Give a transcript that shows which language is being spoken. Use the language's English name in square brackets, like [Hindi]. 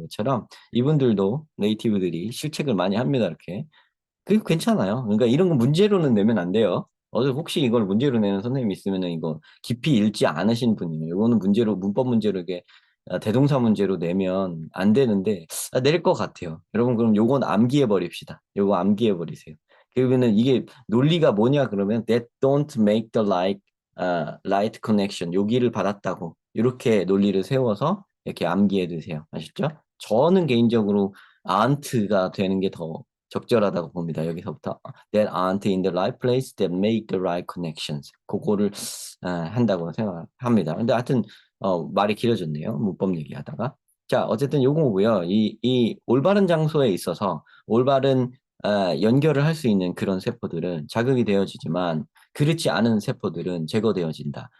[Korean] 그처럼 이분들도 네이티브들이 실책을 많이 합니다. 이렇게. 그게 괜찮아요. 그러니까 이런 거 문제로는 내면 안 돼요. 혹시 이걸 문제로 내는 선생님이 있으면은 이거 깊이 읽지 않으신 분이에요. 이거는 문제로, 문법 문제로 이게 대동사 문제로 내면 안 되는데, 낼 것 같아요. 여러분, 그럼 요건 암기해 버립시다. 요거 암기해 버리세요. 그러면은 이게 논리가 뭐냐 그러면 [English] that don't make the right connection. [Korean] 여기를 받았다고. 이렇게 논리를 세워서 이렇게 암기해 두세요. 아시죠? 저는 개인적으로 aren't가 되는 게 더 적절하다고 봅니다. 여기서부터 [English] that aren't in the right place that make the right connections. [Korean] 그거를 한다고 생각합니다. 근데 하여튼 말이 길어졌네요. 문법 얘기하다가. 자, 어쨌든 요거고요. 이 올바른 장소에 있어서 올바른 연결을 할 수 있는 그런 세포들은 자극이 되어지지만 그렇지 않은 세포들은 제거되어진다.